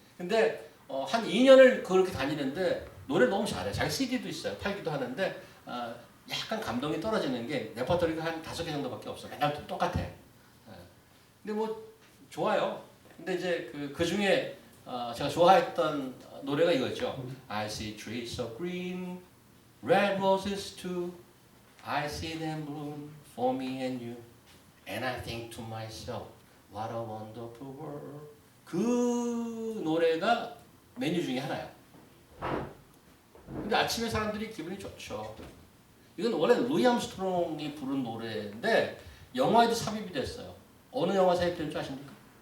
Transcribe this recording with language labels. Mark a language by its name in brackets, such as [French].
[Korean] 근데 한 2년을 그렇게 다니는데 노래 너무 잘해. 자기 CD도 있어요. 팔기도 하는데 약간 감동이 떨어지는 게 레퍼토리가 한 5개 정도밖에 없어. 맨날 똑같아. 근데 좋아요. 근데 이제 그 중에 제가 좋아했던 노래가 이거죠. [English] I see trees of green, red roses too. I see them bloom for me and you. And I think to myself, what a wonderful world. [Korean] 그 노래가 메뉴 중에 하나예요. 근데 아침에 사람들이 기분이 좋죠. 이건 원래 루이 암스트롱이 부른 노래인데 영화에도 삽입이 됐어요. 어느 영화 삽입된 줄 아십니까?